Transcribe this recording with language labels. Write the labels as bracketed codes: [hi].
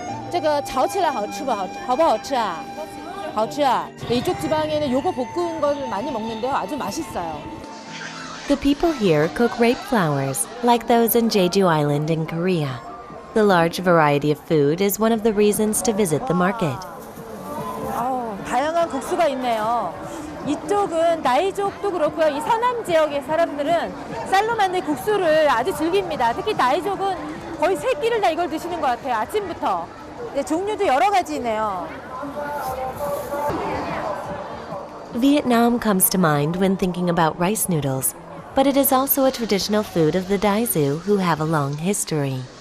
[zh] 这个炒起来好吃不好不好吃啊？好吃啊！ [ko] 이쪽 지방에는 요거 볶은 걸 많이 먹는데요. 아주 맛있어요. [en] The people here cook rape flowers, like those in Jeju Island in Korea. The large variety of food is one of the reasons to visit the market. [ko] 다양한 국수가 있네요. 이쪽은 나이족도 그렇고요. 이 서남 지역의 사람들은 쌀로 만든 국수를 아주 즐깁니다. 특히 나이족은 거의 세 끼를 다 이걸 드시는 것 같아요. 아침부터. 네, 종류도 여러 가지 있네요. [en] Vietnam comes to mind when thinking about rice noodles, but it is also a traditional food of the Daizu who have a long history.